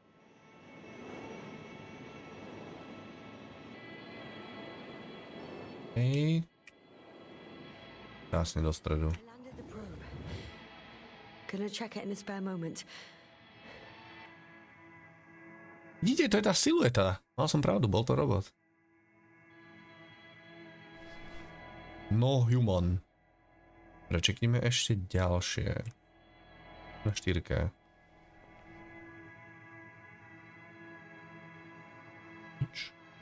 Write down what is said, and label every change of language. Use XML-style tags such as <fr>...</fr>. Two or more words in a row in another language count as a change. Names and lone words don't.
<sk>Hej. Krásne do stredu.</sk> <en>Gonna check it in a spare moment.</en> <sk>Vidíte, to je tá silueta. Mal som pravdu, bol to robot.</sk> <en>No human.</en> <sk>Prečeknime ešte ďalšie. Na 4K. Nič.</sk>